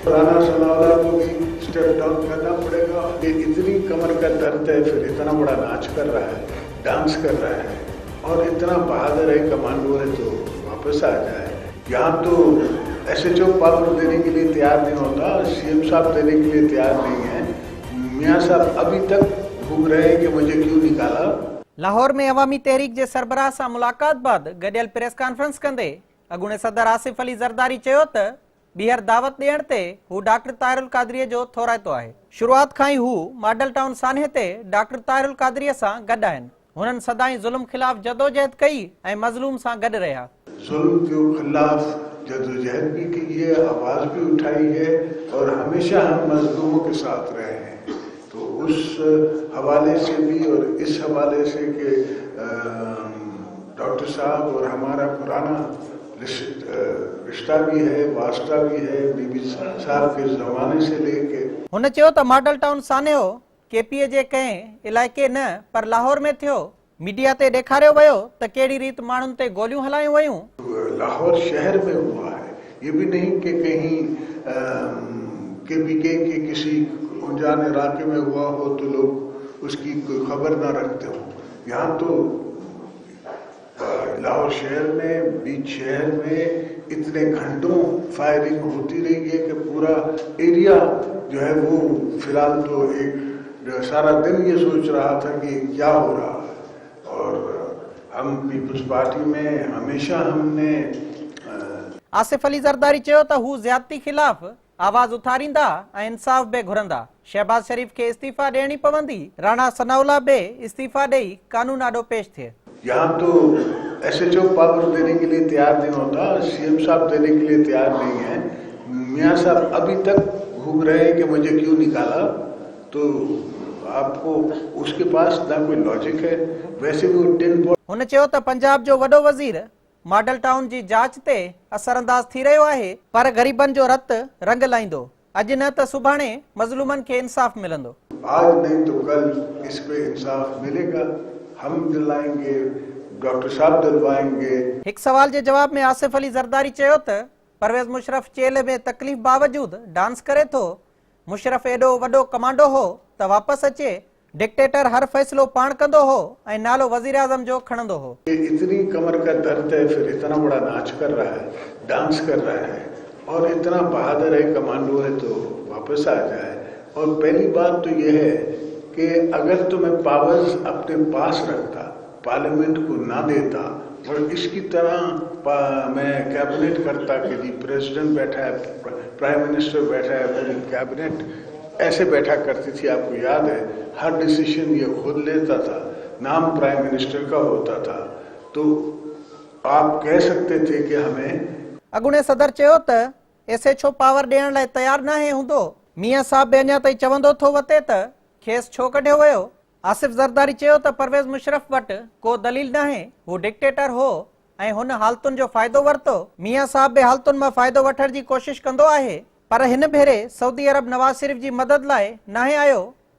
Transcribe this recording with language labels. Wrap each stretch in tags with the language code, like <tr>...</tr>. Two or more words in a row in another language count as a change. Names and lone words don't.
<ur>رانا ثناءاللہ کو بھی</ur> <en>step down</en> <ur>کرنا پڑے گا۔ یہ اتنی کمر کا درد ہے، پھر اتنا بڑا ناچ کر رہا ہے، ڈانس کر رہا ہے اور اتنا بہادر ہے، کمانڈو ہے، تو واپس آ جائے. یہاں تو SHO پاور دینے کے لیے تیار نہیں ہوتا، CM صاحب دینے کے لیے تیار نہیں ہے. میاں صاحب ابھی تک گھوم رہے ہیں کہ مجھے کیوں نکالا.</ur> <sd>लाहौर में अवामी तहरीक के सरबराह से मुलाकात बाद गडियल</sd> <en>press conference</en> <sd>कंदे अगूणे सदर आसिफ अली ज़रदारी चयो त ॿीहर दावत ॾियण ते हू डॉक्टर ताहिरुल कादरीअ जो थोराइतो आहे। शुरूआत खां ई हू मॉडल टाउन सान्हे ते डॉक्टर ताहिरुल कादरीअ सां गॾु आहिनि। हुननि सदाई ज़ुल्म खिलाफ़ जदोजहद कई ऐं मज़लूम सां गॾु रहिया।</sd> <ur>ظلم کے خلاف جدوجہد بھی کی ہے، آواز بھی اٹھائی ہے اور ہمیشہ ہم مظلوموں کے ساتھ رہے ہیں. تو اس حوالے سے بھی اور اس حوالے سے کہ ڈاکٹر صاحب اور ہمارا پرانا رشتہ بھی ہے، واسطہ بھی ہے، بی بی صاحب کے زمانے سے لیکے. हुन चयो त मॉडल टाउन सान्हो KPA जे कंहिं इलाइक़े न पर लाहौर में थियो। मीडिया ते ॾेखारियो वियो त कहिड़ी रीत माण्हुनि ते गोलियूं हलायूं वयूं। لاہور شہر میں ہوا ہے، یہ بھی نہیں کہ کہیں KPK کے کسی انجان علاقے میں ہوا ہو تو لوگ اس کی کوئی خبر نہ رکھتے ہو. یہاں تو لاہور شہر میں، بیچ شہر میں اتنے گھنٹوں فائرنگ ہوتی رہی ہے کہ پورا ایریا جو ہے وہ فی الحال تو ایک سارا دن یہ سوچ رہا تھا کہ کیا ہو رہا ہے. اور ہم پیپلز پارٹی میں ہمیشہ ہم نے</ur> <sd>आसिफ अली ज़रदारी चयो त हू ज़्यादती खिलाफ़ आवाज़ उथारींदा ऐं इंसाफ़ बि घुरंदा। शहबाज शरीफ के इस्तीफ़ा ॾियणी पवंदी। राणा सनाउल्लाह बि इस्तीफ़ा ॾेई कानून आॾो पेश थिए।</sd> <ur>یہاں تو SHO پاور دینے کے لیے تیار نہیں ہوتا، CM صاحب دینے کے لیے تیار نہیں ہے. میاں صاحب ابھی تک گھوم رہے ہیں کہ مجھے کیوں نکالا. تو آپ کو اس کے پاس نہ کوئی لاجک ہے. ویسے بھی وہ 10 हुन चयो त पंजाब जो वॾो वज़ीर मॉडल टाउन जी जांच ते असरअंदाज थी रहियो आहे, पर ग़रीबनि जो रत रंग लाईंदो। अॼु न त सुभाणे मज़लूमनि खे इंसाफ़ मिलंदो। آج نہیں تو کل اس پہ انصاف ملے گا. ہم دلائیں گے، ڈاکٹر صاحب دلوائیں گے. एक</ur> <sd>सवाल के जवाब में आसिफ अली ज़रदारी चयो त परवेज़ मुशर्रफ जेल में तकलीफ़ बावजूद डांस करे थो। मुशर्रफ एडो वडो कमांडो हो त वापस अचे। डिक्टेटर हर फैसलो पाण कंदो हो ऐं नालो वज़ीर आज़म जो खणंदो हो।</sd> <ur>اتنی کمر کا درد ہے، پھر اتنا بڑا ناچ کر رہا ہے، ڈانس کر رہا ہے اور اتنا بہادر ہے، کمانڈو ہے، تو واپس آ جائے. اور پہلی بات تو یہ ہے کہ اگر تو میں پاورز اپنے پاس رکھتا، پارلیمنٹ کو نہ دیتا اور اس کی طرح میں کیبنٹ کرتا کہ جی پریزیڈنٹ بیٹھا ہے,</ur> <en>prime minister</en> <ur>بیٹھا ہے، پوری کیبنٹ ایسے بیٹھا کرتی تھی. آپ کو یاد ہے، ہر ڈیسیژن یہ خود لیتا تھا، نام</ur> <en>prime minister</en> <ur>کا ہوتا تھا. تو آپ کہہ سکتے تھے کہ ہمیں</ur> <sd>अगुणे सदर चयो त SHO पावर ॾियण लाइ तैयार न हूंदो। मियाँ साहब बि अञा ताईं चवंदो थो वते त खेस छो कढियो वियो। आसिफ ज़रदारी चयो त परवेज़ मुशर्रफ वटि को दलील नाहे, हू डिक्टेटर हो ऐं हुन हालतुनि जो फ़ाइदो वरितो। मियाँ साहब बि हालतुनि मां फ़ाइदो वठण जी कोशिश कंदो आहे, पर हिन भेरे सऊदी अरब नवाज़ शरीफ जी मदद लाइ नाहे आयो।</sd>